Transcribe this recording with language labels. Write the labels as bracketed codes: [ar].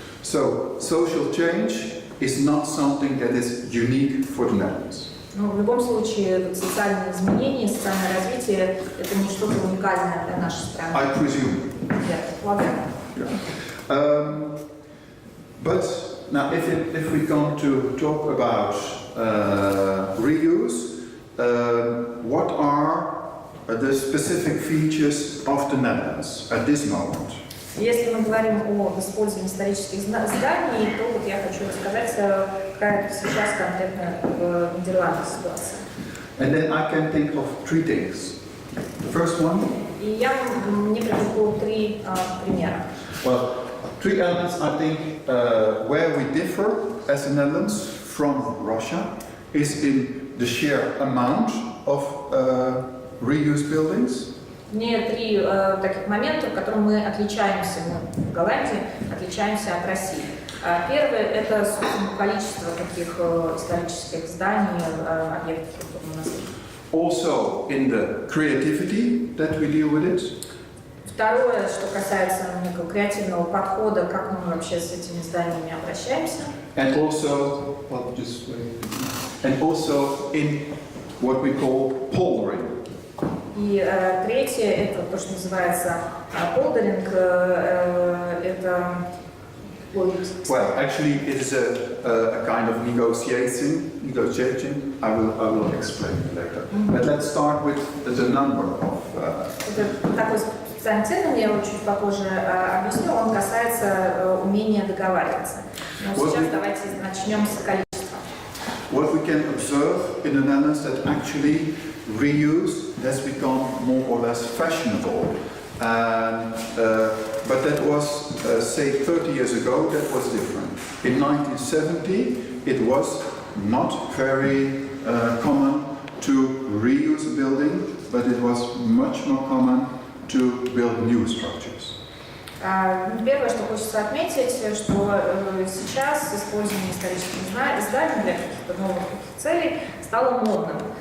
[en] So, social change is not something that is unique for the Netherlands. [ru] Но в любом случае, социальные изменения, социальное развитие – это не что-то уникальное для нашей страны. [en] I presume. [ru] Я предполагаю. [en] Yeah. But now, if we come to talk about reuse, what are the specific features of the Netherlands at this moment? [ru] Если мы говорим об использовании исторических зданий, то вот я хочу рассказать, какая сейчас конкретно в Нидерландах ситуация. [en] And then I can think of three things. The first one. [ru] И мне привлеку три примера. [en] Well, three elements I think where we differ as the Netherlands from Russia is in the sheer amount of reused buildings. [ru] Мне три таких момента, в которых мы отличаемся, мы в Голландии отличаемся от России. Первое – это, собственно, количество таких исторических зданий, объектов культурного наследия. [en] Also in the creativity that we deal with it. [ru] Второе, что касается некого креативного подхода, как мы вообще с этими зданиями обращаемся. [en] And also, well, just wait. And also in what we call poldering. [ru] И третье – это то, что называется полдеринг. Это [en] Well, actually, it is a kind of negotiation. I will explain later. But let's start with the number of. [ru] Это такой специальный термин, я его чуть попозже объясню. Он касается умения договариваться. Но сейчас давайте начнем с количества. [en] What we can observe in the Netherlands that actually reuse has become more or less fashionable. But that was, say, 30 years ago, that was different. In 1970, it was not very common to reuse a building, but it was much more common to build new structures. [ru] Первое, что хочется отметить, что сейчас использование исторических зданий для каких-то новых целей стало модным.